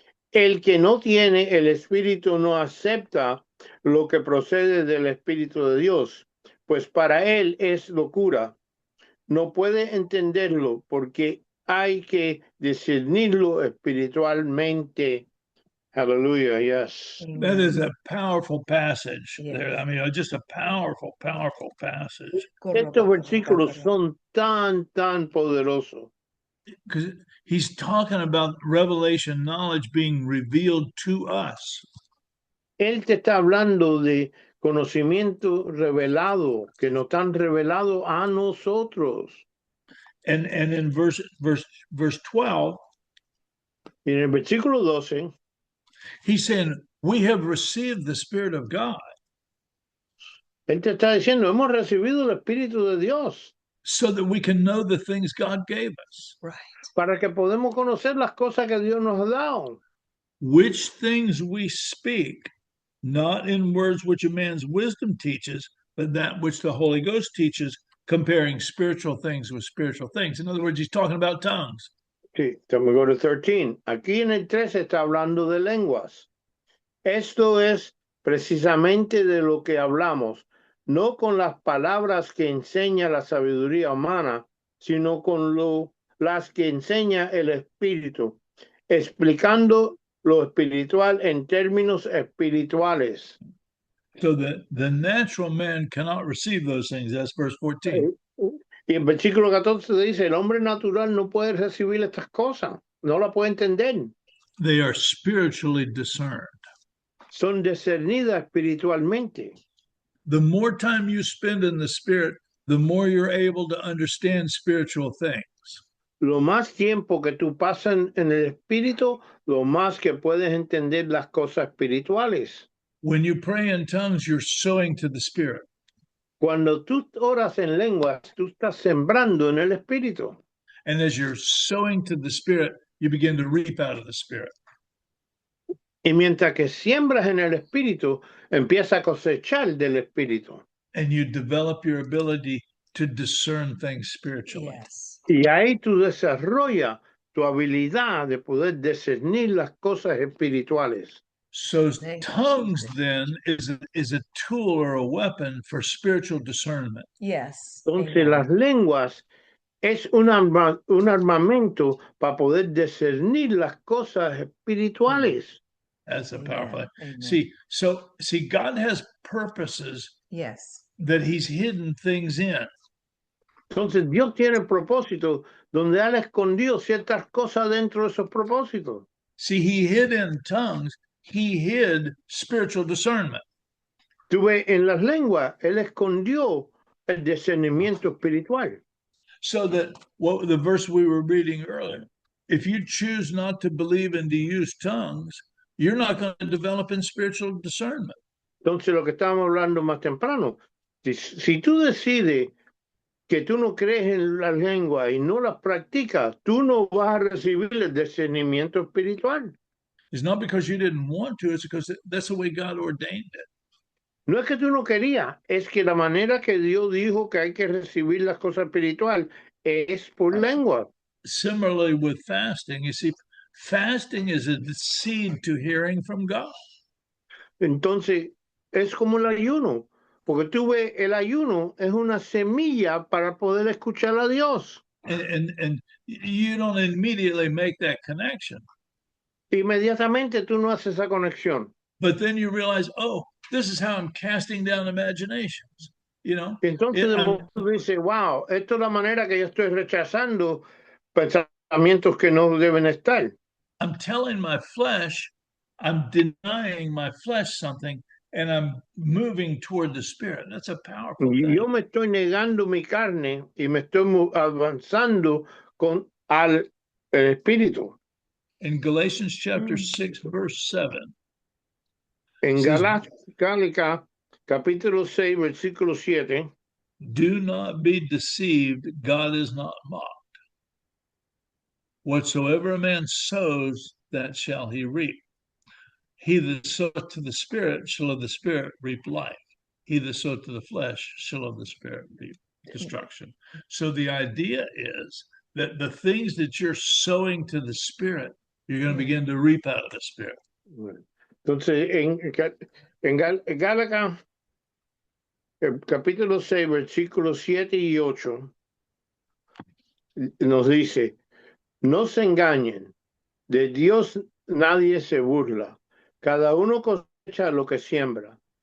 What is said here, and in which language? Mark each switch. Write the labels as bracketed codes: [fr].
[es] El que no tiene el Espíritu no acepta lo que procede del Espíritu de Dios, pues para él es locura. No puede entenderlo porque hay que discernirlo espiritualmente. [en] Hallelujah, yes. That is a powerful passage there. I mean, just a powerful, powerful passage. [es] Estos versículos son tan poderosos. [en] Because he's talking about revelation knowledge being revealed to us. [es] Él te está hablando de conocimiento revelado, que nos han revelado a nosotros. [en] And in verse 12, [es] y en el versículo 12, [en] he's saying, we have received the Spirit of God. [es] Él te está diciendo, hemos recibido el Espíritu de Dios. [en] So that we can know the things God gave us. Right. [es] Para que podamos conocer las cosas que Dios nos ha dado. [en] Which things we speak, not in words which a man's wisdom teaches, but that which the Holy Ghost teaches, comparing spiritual things with spiritual things. In other words, he's talking about tongues. [es] Sí, [en] we go to 13. [es] Aquí en el 13 está hablando de lenguas. Esto es precisamente de lo que hablamos, no con las palabras que enseña la sabiduría humana, sino con las que enseña el Espíritu, explicando lo espiritual en términos espirituales. [en] So the natural man cannot receive those things. That's verse 14. [es] Y en versículo 14 dice, el hombre natural no puede recibir estas cosas, no la puede entender. [en] They are spiritually discerned. [es] Son discernidas espiritualmente. [en] The more time you spend in the Spirit, the more you're able to understand spiritual things. [es] Lo más tiempo que tú pasas en el Espíritu, lo más que puedes entender las cosas espirituales. [en] When you pray in tongues, you're sowing to the Spirit. [es] Cuando tú oras en lenguas, tú estás sembrando en el Espíritu. [en] And as you're sowing to the Spirit, you begin to reap out of the Spirit. [es] Y mientras que siembras en el Espíritu, empiezas a cosechar del Espíritu. [en] And you develop your ability to discern things spiritually. Yes. [es] Y ahí tú desarrollas tu habilidad de poder discernir las cosas espirituales. [en] So tongues then is a tool or a weapon for spiritual discernment. Yes. [es] Entonces las lenguas es un armamento para poder discernir las cosas espirituales. [en] That's a powerful. See, God has purposes. Yes. That he's hidden things in. [es] Entonces Dios tiene propósitos donde Él escondió ciertas cosas dentro de esos propósitos. [en] See, he hid in tongues, he hid spiritual discernment. [es] Tú ves, en las lenguas, Él escondió el discernimiento espiritual. [en] So that the verse we were reading earlier, if you choose not to believe and to use tongues, you're not going to develop in spiritual discernment. [es] Entonces, lo que estábamos hablando más temprano, si tú decides que tú no crees en la lengua y no las practicas, tú no vas a recibir el discernimiento espiritual. [en] It's not because you didn't want to, it's because that's the way God ordained it. [es] No es que tú no querías, es que la manera que Dios dijo que hay que recibir las cosas espirituales es por lengua. [en] Similarly with fasting, you see, fasting is a seed to hearing from God. [es] Entonces, es como el ayuno, porque tú ves, el ayuno es una semilla para poder escuchar a Dios. [en] And you don't immediately make that connection. [es] Inmediatamente tú no haces esa conexión. [en] But then you realize, oh, this is how I'm casting down imaginations. You know, [es] Entonces tú dices, wow, esto es la manera que yo estoy rechazando pensamientos que no deben estar. [en] I'm telling my flesh, I'm denying my flesh something, and I'm moving toward the spirit. That's a powerful thing. [es] Yo me estoy negando mi carne y me estoy avanzando al espíritu. [en] In Galatians chapter 6, verse 7. [es] En Gálatas capítulo 6, versículo 7. [en] Do not be deceived, God is not mocked. Whatsoever a man sows, that shall he reap. He that soweth to the Spirit shall of the Spirit reap life. He that soweth to the flesh shall of the Spirit reap destruction. So the idea is that the things that you're sowing to the Spirit, you're going to begin to reap out of the Spirit. [es] Entonces, en Gálatas, capítulo 6, versículos 7 y 8, nos dice, no se engañen, de Dios nadie se burla, cada uno cosecha lo que siembra.